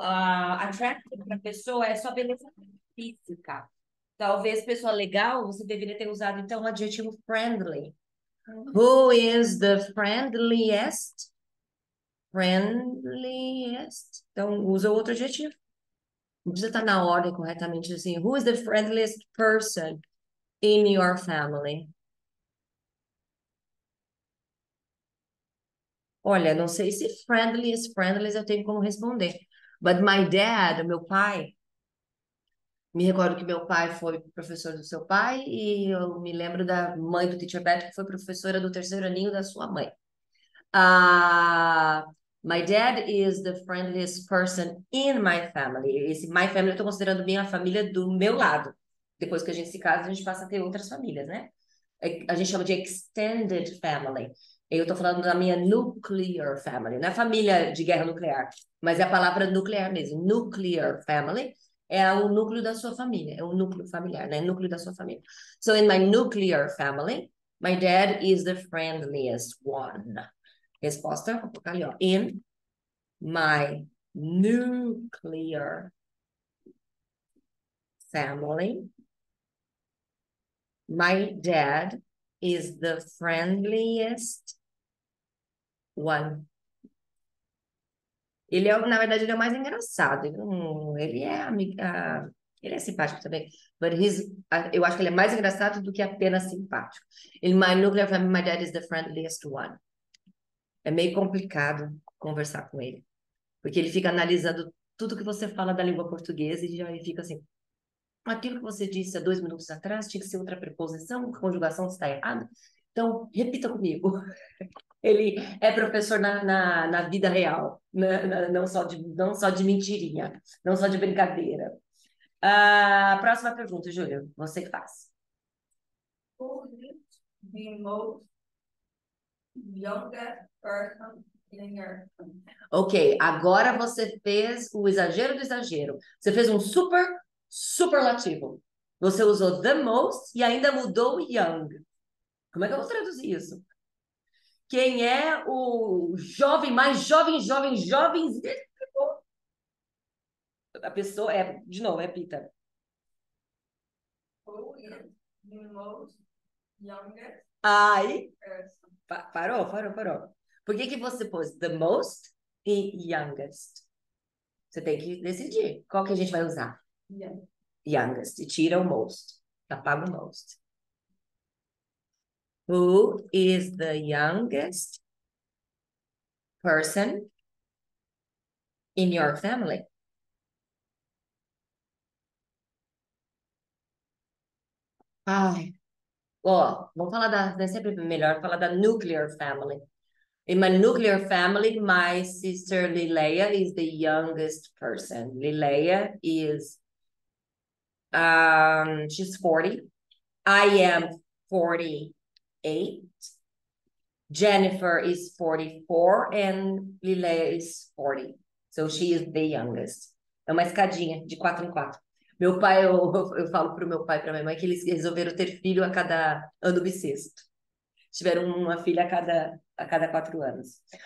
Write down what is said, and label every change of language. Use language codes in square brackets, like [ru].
[pt] Attractive para pessoa é só beleza física. Talvez pessoa legal, você deveria ter usado então o adjetivo friendly. [en] Who is the friendliest? Friendliest. [pt] Então, usa outro adjetivo. Não precisa estar na ordem corretamente assim. [en] Who is the friendliest person in your family? [pt] Olha, não sei se friendliest eu tenho como responder. [en] But my dad, [pt] meu pai, me recordo que meu pai foi professor do seu pai e eu me lembro da mãe do Teacher Beto, que foi professora do terceiro aninho da sua mãe. [en] Uh, my dad is the friendliest person in my family. [pt] Esse my family eu estou considerando bem a família do meu lado. Depois que a gente se casa, a gente passa a ter outras famílias, né? A gente chama de extended family. Eu estou falando da minha nuclear family, não é família de guerra nuclear, mas é a palavra nuclear mesmo. Nuclear family é o núcleo da sua família, é o núcleo familiar, né? Núcleo da sua família. [en] So in my nuclear family, my dad is the friendliest one. [pt] Resposta, vou colocar ali, ó. [en] In my nuclear family, my dad is the friendliest one. [pt] Ele é, na verdade, ele é o mais engraçado. Ele é simpático também. But eu acho que ele é mais engraçado do que apenas simpático. [en] In my nuclear family, my dad is the friendliest one. [pt] É meio complicado conversar com ele. Porque ele fica analisando tudo que você fala da língua portuguesa e já fica assim, aquilo que você disse há 2 minutos atrás tinha que ser outra preposição, a conjugação está errada. Então, repita comigo. Ele é professor na vida real, não só de mentirinha, não só de brincadeira. Próxima pergunta, Júlio, você que faz. [en] Who is the most youngest person in your family? [pt] Ok, agora você fez o exagero do exagero. Você fez um superlativo. Você usou the most e ainda mudou o young. Como é que eu vou traduzir isso? Quem é o jovem, mais jovem, jovem? A pessoa é, de novo, repita. [en] Who is the most youngest [pt] Aí, [en] person? [pt] parou. Por que que você pôs the most e youngest? Você tem que decidir qual que a gente vai usar. [en] Yeah. [pt] Youngest. E tira o most. Apaga o most. [en] Who is the youngest person in your family? [pt] Ai, ó, vamos falar é sempre melhor falar da nuclear family. [en] In my nuclear family, my sister Lileia is the youngest person. Lileia is, she's 40. I am 48. Jennifer is 44 and Lileia is 40. So she is the youngest. [pt] É uma escadinha de 4 em 4. Meu pai, eu falo pro meu pai e pra minha mãe que eles resolveram ter filho a cada ano bissexto. Tiveram uma filha a cada 4 anos.